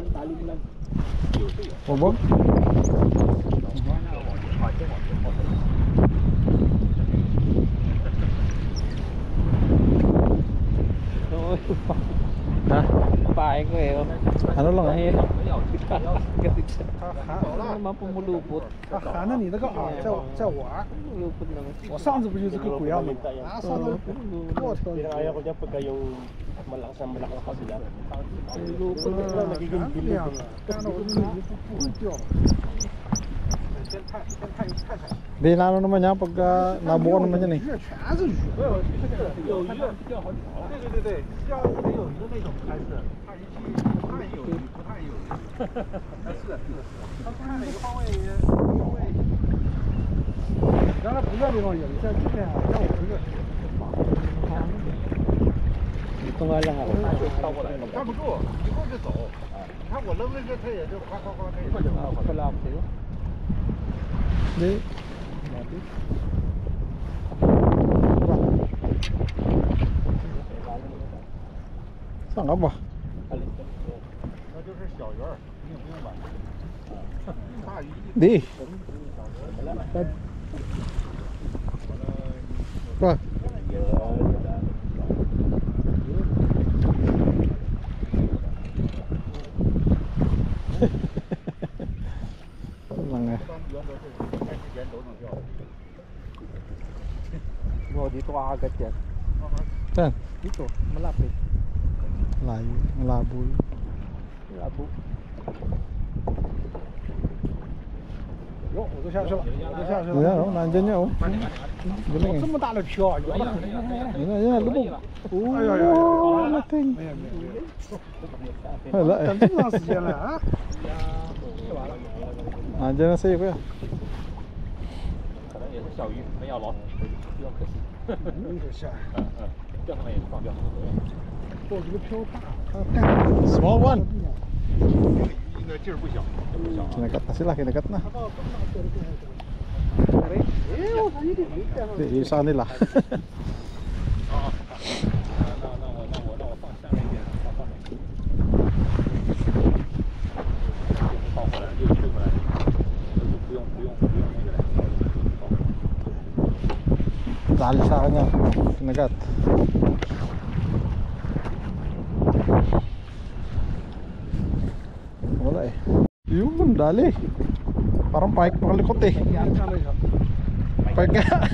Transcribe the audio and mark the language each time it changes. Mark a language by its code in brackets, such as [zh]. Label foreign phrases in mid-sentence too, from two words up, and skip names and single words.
[tl] Bubog. Ha? Papain ko eh. Ano lang ah? Ano naman pumulupot. [zh] 喊着你那个饵在玩， [tl] Pumulupot naman. [zh] 我上次不就是个鬼样子吗？啊，上次我操！ [tl] Ayaw ko dyan pagka yung malakas pa sila. Pumulupot na. [zh] 这样的，这样的我不会钓。 [tl] Di na ano naman yan pag nabuo naman yan eh. [zh] 这全是鱼，有鱼钓好几条。对，钓没有鱼的那种才是，它一去不太有鱼，不太有鱼。他看哪个方位，原来不在地方有，在这边像我这个。 [tl] Ito nga lang ako. [zh] 站不住，一会儿就走。你看我扔那个，它也就哗哗哗，它也就。 [tl] Pala ako sa'yo. Di. Saan ka ba? [zh] 那就是小鱼儿，明白吧？大鱼。 [tl] Di. Ba? Lang eh. Oh, dito kakagat yan. Saan? Dito, malapit. Layo. Malabo yun. Labo. [zh] 哟，我都下去了，我都下去 [tl] Ayan [zh] 了。 [tl] oh, nandyan niya oh. Galing [zh] 这 [tl] eh. [zh] 么大的漂，游的很。 [tl] Ayan, lubog. [zh] 哎呀呀呀！ [tl] Nating. [zh] 没有没有没有， [tl] Wala [zh] 等 [tl] eh. [zh] 这么长时间了啊！ [tl] Nandyan na sa'yo kuya. [zh] 可能也是小鱼，没咬牢，比较可惜。有点吓人。钓上来也是放掉。我这个漂大，它带 [en] Small one. [zh] 应该劲儿不小。 [tl] Kinagat na sila, kinagat na. [zh] 哎，我操，一点没见到。 [tl] Yung sa kanila. [zh] 那我放下面一点，放上面。放回来，又退回来，不用那个。 [tl] Dali sa kanya. Kinagat. Wala eh. Yun, dali. Parang pike makalikot eh. Pike nga.